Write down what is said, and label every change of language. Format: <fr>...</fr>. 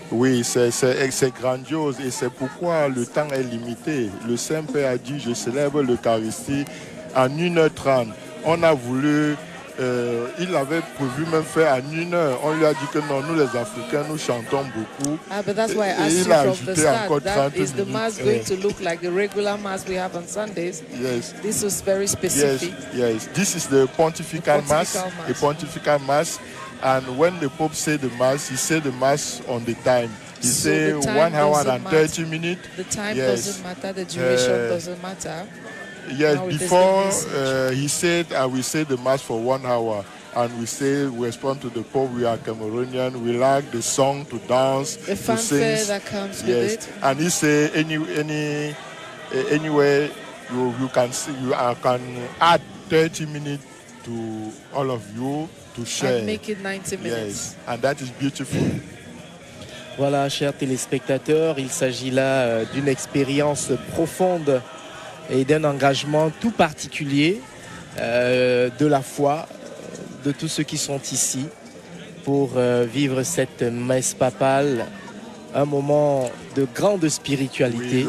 <fr>Oui, c'est grandiose et c'est pourquoi le temps est limité. Le Saint-Père a dit, je célèbre l'Eucharistie en 1h30. On a voulu... il avait prévu même faire en 1 heure. On lui a dit que non, nous les Africains, nous chantons beaucoup.</fr> <en>But that's why I asked you from the start, that is the mass going to look like the regular mass we have on Sundays? Yes. This was very specific. Yes. This is the pontifical mass. The pontifical mass. And when the Pope said the mass, he said the mass on the time. He said 1 hour and 30 minutes. The time doesn't matter, the duration doesn't matter. Yes, before he said, I will say the mass for 1 hour. And we respond to the Pope, we are Cameroonian, we like the song to dance, the to fanfare sing. that comes with it. And he said, anyway, you can see, you can add 30 minutes to all of you to share. And make it 90 minutes. Yes, and that is beautiful.</en> <fr>Voilà, chers téléspectateurs, il s'agit là d'une expérience profonde et d'un engagement tout particulier de la foi de tous ceux qui sont ici pour vivre cette messe papale, un moment de grande spiritualité.</fr>